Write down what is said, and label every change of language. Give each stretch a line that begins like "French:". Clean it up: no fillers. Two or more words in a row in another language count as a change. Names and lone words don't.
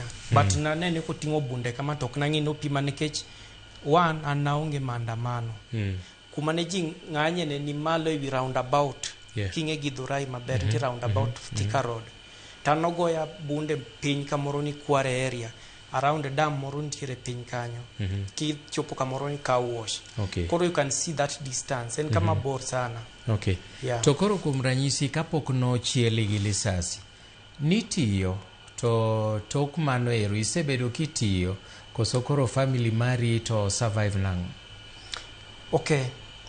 Luo (Kenya and Tanzania): But nane ko tingo bunde kama tok nangi no pima nikech one an naonge maandamano. Kuma ne ji ng'anye ne ni malo ewi roundabout. Kinge Githurai maber ni roundabout Thika Road. Tano goya bunde piny kamoro ni Kware area
English: around the dam
Luo (Kenya and Tanzania): moro nitiere piny kanyo ki chopo kamoro ni car wash. Koro
English: you can see that distance
Luo (Kenya and Tanzania): en kama bor sana. Okay. Yeah. To koro kuom ranyisi kapok no chieli gi lisasi nitiyo to tok mano ero isebedo kitiyo koso koro family mari
English: to survive
Luo (Kenya and Tanzania): nang? Okay,